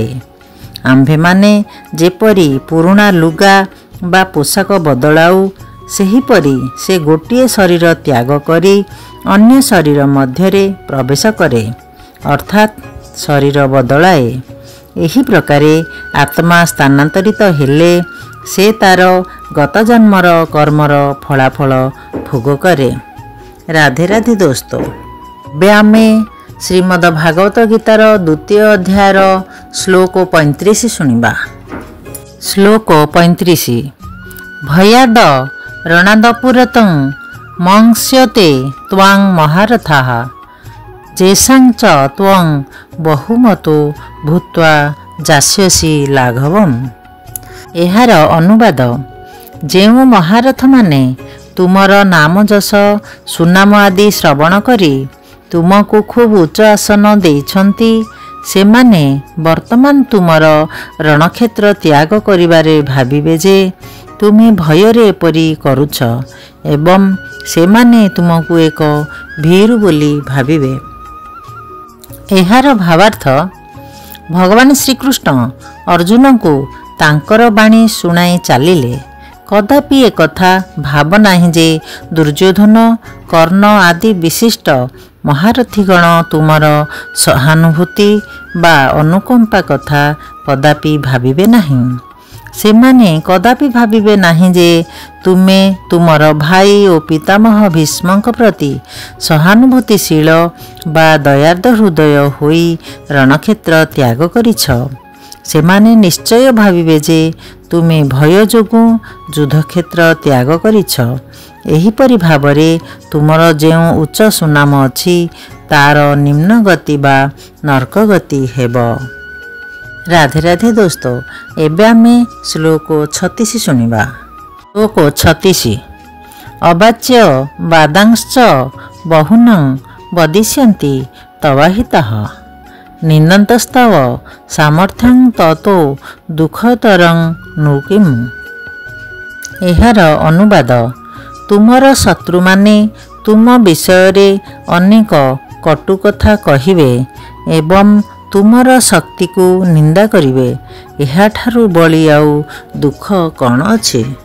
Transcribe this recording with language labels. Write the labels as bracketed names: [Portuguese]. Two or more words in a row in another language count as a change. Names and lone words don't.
[Odia] ଆମ୍ଭେ ମାନେ ଯେପରି ପୁରୁଣା ଲୁଗା ବା ପୋଷାକ ବଦଳାଉ, ସେହିପରି ସେ ଗୋଟିଏ ଶରୀର ତ୍ୟାଗ କରି ଅନ୍ୟ ଶରୀର ମଧ୍ୟ ରେ ପ୍ରବେଶ କରେ, ଅର୍ଥାତ ଶରୀର ବଦଳାଏ। ଏହି ପ୍ରକାରେ ଆତ୍ମା ସ୍ଥାନାନ୍ତରିତ ହେଲେ ସେ ତାର ଗତ ଜନ୍ମର କର୍ମର ଫଳାଫଳ ଭୋଗ କରେ। ରାଧେ ରାଧେ ଦୋସ୍ତୋଁ, ଏବେ ଆମେ ଶ୍ରୀମଦ ଭାଗବତ ଗୀତାର ଦ୍ୱିତୀୟ ଅଧ୍ୟାୟର ଶ୍ଳୋକ 35 ଶୁଣିବା। श्लोक 35। [Sanskrit] भयाद रणदपुरतं मंस्यते त्वां महारथाः जेषां च त्वं बहुमतो भूत्वा जास्यसि लाघवम्। [Odia] ଏହାର ଅନୁବାଦ, ଯେଉଁ ମହାରଥ ମାନେ ତୁମର ନାମ ଯଶ ସୁନାମ ଆଦି ଶ୍ରବଣ କରି ତୁମକୁ ଖୁବ ଉଚ୍ଚ ଆସନ ଦେଇଛନ୍ତି, ସେମାନେ ବର୍ତ୍ତମାନ ତୁମର ରଣକ୍ଷେତ୍ର ତ୍ୟାଗ କରିବାରେ ଭାବିବେ ଯେ ତୁମେ ଭୟରେ ଏପରି କରୁଛ ଏବଂ ସେମାନେ ତୁମକୁ ଏକ ଭୀରୁ ବୋଲି ଭାବିବେ। ଏହାର ଭାବାର୍ଥ, ଭଗବାନ ଶ୍ରୀକୃଷ୍ଣ ଅର୍ଜୁନ କୁ ତାଙ୍କର ବାଣୀ ଶୁଣାଇ ଚାଲିଲେ। କଦାପି ଏକଥା ଭାବ ନାହିଁ ଯେ ଦୁର୍ଯ୍ୟୋଧନ, କର୍ଣ୍ଣ ଆଦି ବିଶିଷ୍ଟ ମହାରଥୀଗଣ ତୁମର ସହାନୁଭୂତି ବା ଅନୁକମ୍ପା କଥା କଦାପି ଭାବିବେ ନାହିଁ। ସେମାନେ କଦାପି ଭାବିବେ ନାହିଁ ଯେ ତୁମେ ତୁମର ଭାଇ ଔର ପିତାମହ ଭୀଷ୍ମଙ୍କ ପ୍ରତି ସହାନୁଭୂତିଶୀଳ ବା ଦୟାର୍ଦ୍ର ହୃଦୟ ହୋଇ ରଣକ୍ଷେତ୍ର ତ୍ୟାଗ କରିଛ। ସେମାନେ ନିଶ୍ଚୟ ଭାବିବେ ଯେ ତୁମେ ଭୟ ଯୋଗୁ ଯୁଦ୍ଧକ୍ଷେତ୍ର ତ୍ୟାଗ କରିଛ। ଏହିପରି ଭାବରେ ତୁମର ଯେଉଁ ଉଚ୍ଚ ସୁନାମ ଅଛି ତାର ନିମ୍ନ ଗତି ବା ନରକ ଗତି ହେବ। ରାଧେ ରାଧେ ଦୋସ୍ତୋଁ, ଏବେ ଆମେ ଶ୍ଳୋକ 36 ଶୁଣିବା। श्लोक 36। [Sanskrit] अवाच्य वादांश्च बहुनं वदिष्यन्ति तवाहितः निन्दन्तस्तव सामर्थ्यं ततो दुःखतरं नु किम्। [Odia] ଏହାର ଅନୁବାଦ, ତୁମର ଶତ୍ରୁ ମାନେ ତୁମ ବିଷୟ ରେ ଅନେକ କଟୁ କଥା କହିବେ ଏବଂ ତୁମର ଶକ୍ତି କୁ ନିନ୍ଦା କରିବେ, ଏହାଠାରୁ ବଳି ଆଉ ଦୁଃଖ କଉଣ ଅଛି।